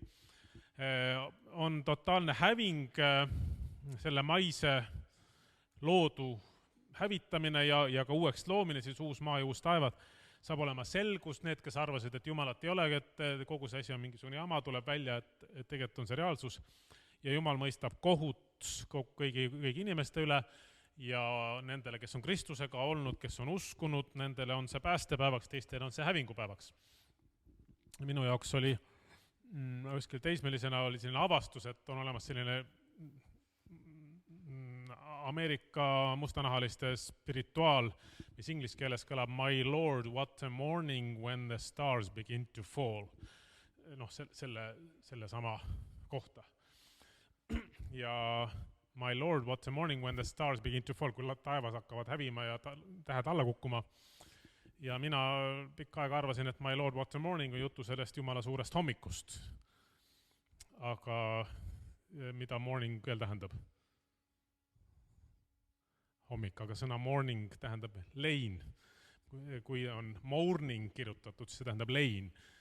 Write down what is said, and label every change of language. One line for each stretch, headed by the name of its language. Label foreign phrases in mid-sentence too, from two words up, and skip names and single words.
Estonian: On totaalne häving, selle maise loodu hävitamine ja ka uueks loomine, siis uus maa ja uus taevad, saab olema selgus, need, kes arvasid, et Jumalat ei olegi, et kogu see asi on mingisugune jama, tuleb välja, et tegelikult on see reaalsus ja Jumal mõistab kohut kõigi inimeste üle ja nendele, kes on Kristusega olnud, kes on uskunud, nendele on see päästepäevaks, teistele on see hävingupäevaks. Minu jaoks oli kuskil teismelisena oli selline avastus, et on olemas selline Ameerika mustanahaliste spirituaal, mis inglise keeles kõlab
English: My Lord, what a morning when the stars begin to fall.
Estonian: Selle sama kohta. Ja
English: My Lord, what a morning when the stars begin to fall,
Estonian: kui taevas hakkavad hävima ja tähed alla kukkuma. Ja mina pikka aega arvasin, et
English: My Lord, what a morning
Estonian: on jutu sellest Jumala suurest hommikust. Aga mida morning veel tähendab? Hommik, aga sõna morning tähendab lein. Kui on morning kirjutatud, siis see tähendab lein.